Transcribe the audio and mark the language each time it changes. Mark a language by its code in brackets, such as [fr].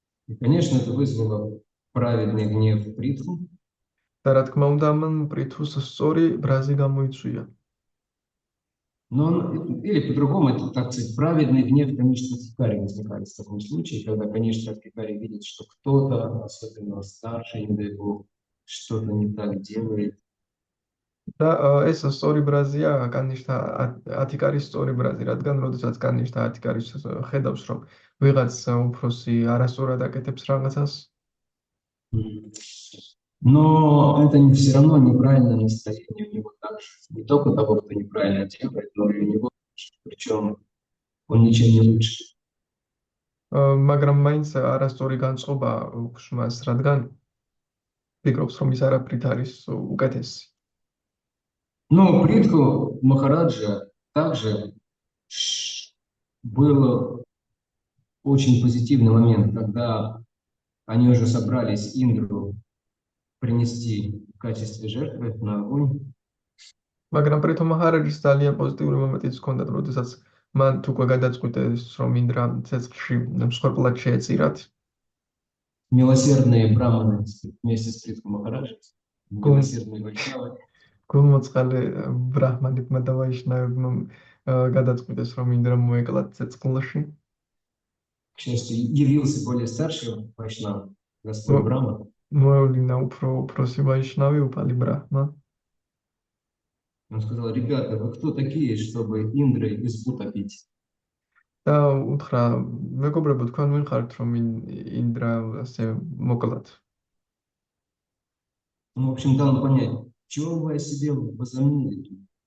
[ru] И, конечно, это вызвало праведный гнев Притху. [ka] და რა თქმა უნდა, მან პრითუს სწორი ბრაზი გამოიწვია. [ru] Но он, или по-другому, это, так сказать, праведный гнев, конечно, Хикари возникает в таком случае, когда, конечно, Хикари видит, что кто-то, особенно старший, не дай бог, что-то не так делает. [ka] და ეს სწორი ბრაზია კანიშთა ათიკარის სწორი ბრაზი, რადგან როდესაც კანიშთა ათიკარის ხედავს, რომ ვიღაც უფროსი არასწორად აკეთებს რაღაცას, [ru] Но это все равно неправильное настроение у него также. Не только того, кто неправильно делает, но и у него, причем он ничем не лучше. [ka] მაგრამ მაინც არასწორი განწყობა აქვს მას, რადგან ფიქრობს, რომ ის არაფრით არის უკეთესი. [ru] Но Притху Махараджа также был очень позитивный момент, когда они уже собрались Индру принести в качестве жертвы на огонь. [ka] მაგრამ პრითუ მაჰარაჯის ძალიან პოზიტიური მომენტიც ჰქონდა, როდესაც მან უკვე გადაწყვიტეს, რომ ინდრა ცეცხლში მსხვერპლად შეეწირათ. [ru] Милосердные браманы вместе с Притху Махараджей, милосердные вайшнавы. [ka] გულმოწყალე ბრაჰმანებმა და ვაიშნავებმა გადაწყვიტეს, რომ ინდრა მოეკლათ ცეცხლში. [ru] К счастью, явился более старший вайшнав, Господь Брахма. [ka] მოევლინა უფროსი ვაიშნავი, უფალი ბრაჰმა. [ru] Он сказал: ребята, вы кто такие, чтобы Индрой избу топить? [ka] და უთხრა, მეგობრებო, თქვენ ვინ ხართ, რომ ინდრა ასე მოკლათ? [ru] Ну, в общем, дал понять, чего вы о себе возомнили?